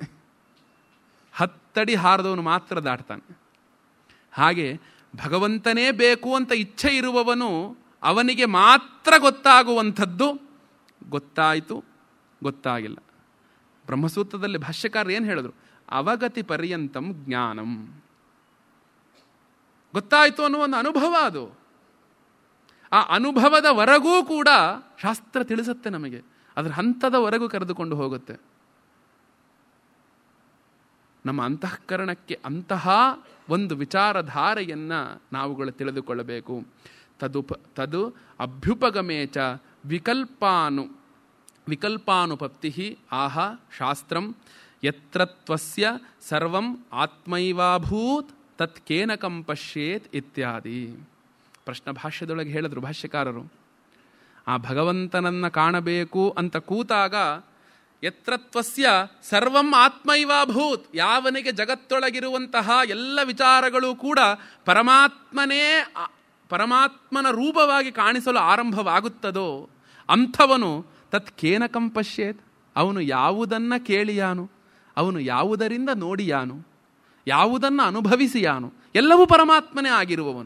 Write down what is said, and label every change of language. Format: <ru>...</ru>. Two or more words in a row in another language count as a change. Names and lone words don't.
<kn>10 ಅಡಿ ಹಾರದವನು ಮಾತ್ರ ದಾಟ್ತಾನೆ. ಹಾಗೆ ಭಗವಂತನೇ ಬೇಕು ಅಂತ ಇಚ್ಛೆ ಇರುವವನು ಅವನಿಗೆ ಮಾತ್ರ ಗೊತ್ತಾಗುವಂಥದ್ದು ಗೊತ್ತಾಯಿತು ಗೊತ್ತಾಗಿಲ್ಲ. ಬ್ರಹ್ಮಸೂತ್ರದಲ್ಲಿ ಭಾಷ್ಯಕಾರ ಏನು ಹೇಳಿದ್ರು?</kn> <sa>ಅವಗತಿ ಪರ್ಯಂತಂ ಜ್ಞಾನಂ.</sa> <kn>ಗೊತ್ತಾಯಿತು ಅನ್ನುವ ಒಂದು ಅನುಭವ ಅದು. ಆ ಅನುಭವದವರೆಗೂ ಕೂಡ ಶಾಸ್ತ್ರ ತಿಳಿಸುತ್ತೆ ನಮಗೆ, ಅದರ ಹಂತದವರೆಗೂ ಕರೆದುಕೊಂಡು ಹೋಗುತ್ತೆ. ನಮ್ಮ ಅಂತಃಕರಣಕ್ಕೆ ಅಂತಹ ಒಂದು ವಿಚಾರಧಾರೆಯನ್ನು ನಾವುಗಳು ತಿಳಿದುಕೊಳ್ಳಬೇಕು.</kn> <sa>ತದು ಅಭ್ಯುಪಗಮೇಚ ವಿಕಲ್ಪಾನುಪತ್ತಿ ಆಹ ಶಾಸ್ತ್ರಂ ಯತ್ರತ್ವಸ್ಯ ಸರ್ವಂ ಆತ್ಮೈವಾಭೂತ್ ತತ್ ಕೇನಕಂ ಪಶ್ಯೇತ್ ಇತ್ಯಾದಿ.</sa> <kn>ಪ್ರಶ್ನ ಭಾಷ್ಯದೊಳಗೆ ಹೇಳಿದ್ರು ಭಾಷ್ಯಕಾರರು, ಆ ಭಗವಂತನನ್ನು ಕಾಣಬೇಕು ಅಂತ ಕೂತಾಗ</kn> <sa>ಯತ್ರತ್ವಸ್ಯ ಸರ್ವಂ ಆತ್ಮೈವಾಭೂತ್,</sa> <kn>ಯಾವನಿಗೆ ಜಗತ್ತೊಳಗಿರುವಂತಹ ಎಲ್ಲ ವಿಚಾರಗಳು ಕೂಡ ಪರಮಾತ್ಮನ ರೂಪವಾಗಿ ಕಾಣಿಸಲು ಆರಂಭವಾಗುತ್ತದೋ ಅಂಥವನು</kn> <sa>ತತ್ ಕೇನಕಂ ಪಶ್ಯೇತ್,</sa> <kn>ಅವನು ಯಾವುದನ್ನು ಕೇಳಿಯಾನು, ಅವನು ಯಾವುದರಿಂದ ನೋಡಿಯಾನು, ಯಾವುದನ್ನು ಅನುಭವಿಸಿಯಾನು, ಎಲ್ಲವೂ ಪರಮಾತ್ಮನೇ ಆಗಿರುವವನು.</kn>